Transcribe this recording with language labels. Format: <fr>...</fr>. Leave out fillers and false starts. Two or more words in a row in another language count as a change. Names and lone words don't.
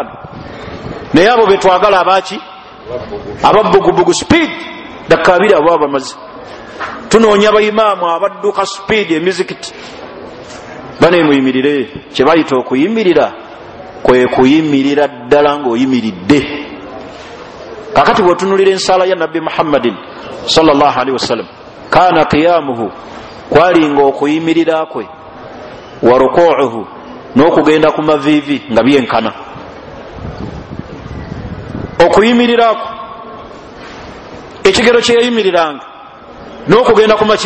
<lg>Naye abo betwagala abaki? Ababbugubugu supiidi dakika 2 abo abamaze. Tunoonya baimaamu abadduka supiidi emizikiti. Bane muyimirire, kye bayita okuyimirira kwe kuyimirira ddala ng'oyimiridde. Kakati bw'otunulira ensala ya Nabbi Muhammadin</lg> <ar>صلى الله عليه وسلم, كان قيامه,</ar> <lg>kwalinga okuyimirira kwe,</lg> <ar>وركوعه,</ar> <lg>n'okugenda ku maviivi nga byenkana. Okuyimirira kwe, ekigero kye yayimiriranga n'okugenda ku maki?</lg>